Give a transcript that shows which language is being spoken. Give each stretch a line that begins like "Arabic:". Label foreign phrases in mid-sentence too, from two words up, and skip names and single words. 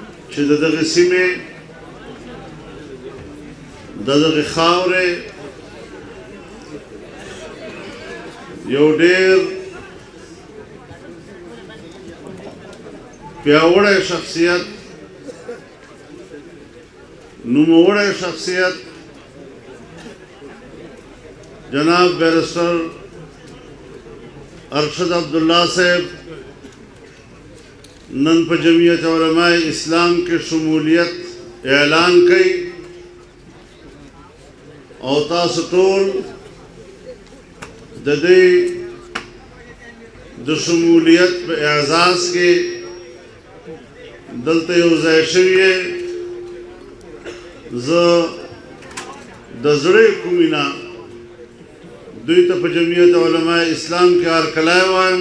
Pashto: چې د دغه سیمې د دغه خاورې یو ډېر پیاوړی شخصیت، نوموړی شخصیت جناب بیرسٹر ارشد عبداللہ صاحب نن په جمعیت علماء اسلام کے شمولیت اعلان کئی او تاسو ټول د دې د شمولیت په اعزاز کې دلته یو ځای شوي یې. زه د زړه کومې نه دوی ته په جمعیت علماء اسلام کې هرکلی وایم